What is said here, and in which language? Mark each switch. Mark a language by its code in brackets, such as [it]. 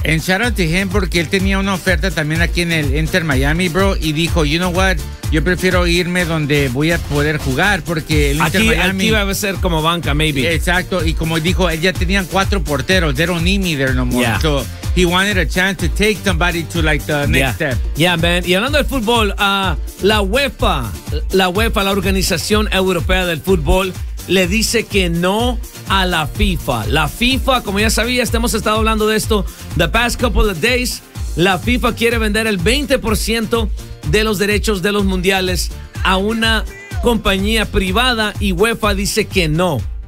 [en] And shout out to him, [es] porque él tenía una oferta también aquí en el Inter Miami, bro, y dijo, [en] you know what, [es] yo prefiero irme donde voy a poder jugar, porque el Inter Miami... Aquí va a ser como banca, [en] maybe. [es] Exacto, y como dijo, él ya tenía cuatro porteros, [en] they don't need me there no more. Yeah. So, he wanted a chance to take somebody to, like, the next step. Yeah, man. [es] Y hablando del fútbol, la UEFA, la Organización Europea del Fútbol, le dice que no a la FIFA. La FIFA, como ya sabías, hemos estado hablando de esto [en] the past couple of days. [es] La FIFA quiere vender el 20% de los derechos de los mundiales a una compañía privada y UEFA dice que no.